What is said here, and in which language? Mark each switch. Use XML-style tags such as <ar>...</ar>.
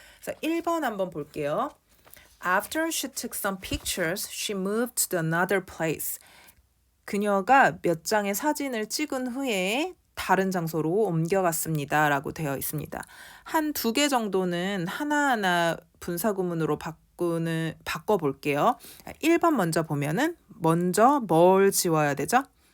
<ko>그래서 1번 한번 볼게요.</ko> <en>After she took some pictures, she moved to another place.</en> <ko>그녀가 몇 장의 사진을 찍은 후에 다른 장소로 옮겨갔습니다 라고 되어 있습니다. 한 2개 정도는 하나하나 분사구문으로 바꿔볼게요. 1번 먼저 보면은 먼저 뭘 지워야 되죠?</ko>